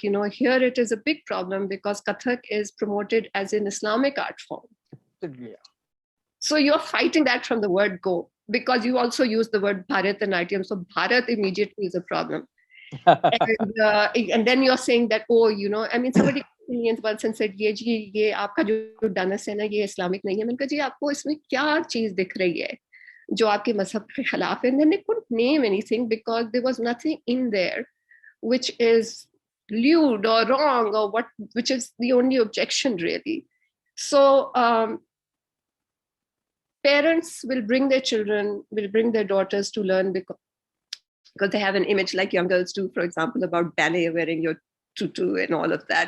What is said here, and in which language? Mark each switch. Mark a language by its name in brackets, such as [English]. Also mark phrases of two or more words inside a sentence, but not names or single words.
[English] Here it is a big problem because Kathak is promoted as an Islamic art form. Yeah. So you're fighting that from the word go, because you also use the word Bharatanatyam. So Bharat immediately is a problem. And then you're saying that, I mean, somebody once and said, [Hindi] ye aapka jo dance hai na, ye Islamic nahi hai. मैंने कहा जी आपको इसमें क्या चीज दिख रही है जो आपके मजहब के खिलाफ है? [English] And then they couldn't name anything because there was nothing in there which is lewd or wrong or which is the only objection really. So parents will bring their children, will bring their daughters to learn because they have an image, like young girls do, for example, about ballet, wearing your tutu and all of that.